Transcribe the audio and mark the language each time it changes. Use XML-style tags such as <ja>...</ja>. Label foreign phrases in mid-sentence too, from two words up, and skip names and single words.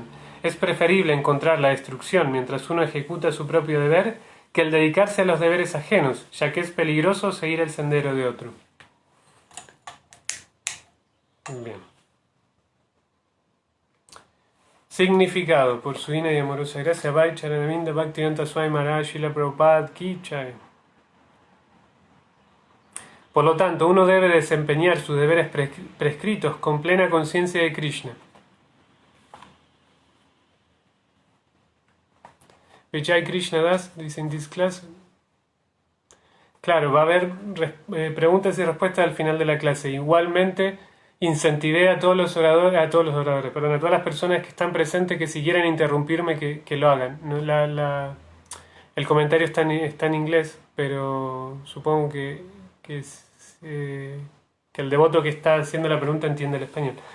<es>Es preferible encontrar la destrucción mientras uno ejecuta su propio deber, que el dedicarse a los deberes ajenos, ya que es peligroso seguir el sendero de otro. Bien. Significado, por su divina y amorosa gracia, Vai Charanavinda Bhaktivedanta Swami Maharaj Srila Prabhupada</es> <hi>की जय.</hi> <es>Por lo tanto, uno debe desempeñar sus deberes prescritos con plena conciencia de Krishna. Vijay Krishna Das dice en</es> <en>this class.</en> <es>Claro, va a haber preguntas y respuestas al final de la clase. Igualmente, incentivé a todos los oradores, a todas las personas que están presentes que si quieren interrumpirme, que lo hagan. No, el comentario está en inglés, pero supongo que el devoto que está haciendo la pregunta entiende el español.</es>